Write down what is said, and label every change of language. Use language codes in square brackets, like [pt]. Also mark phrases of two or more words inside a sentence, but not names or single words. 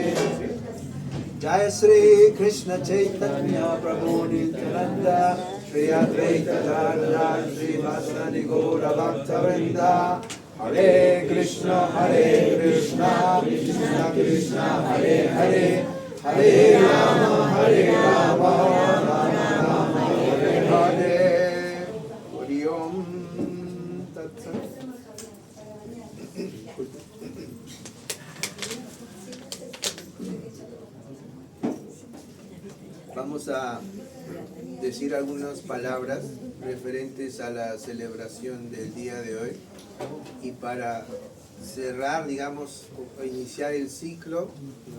[sa] जय श्री कृष्ण चैतन्य प्रभु नित्यानन्द श्री अद्वैत गदाधर श्री वासनि गौर भक्तवृन्द. हरे कृष्ण कृष्ण कृष्ण हरे हरे हरे राम राम हरे हरे. हरि ॐ तत् सत्. [es] Vamos a decir algunas palabras referentes a la celebración del día de hoy y para cerrar, digamos, o iniciar el ciclo, ¿no?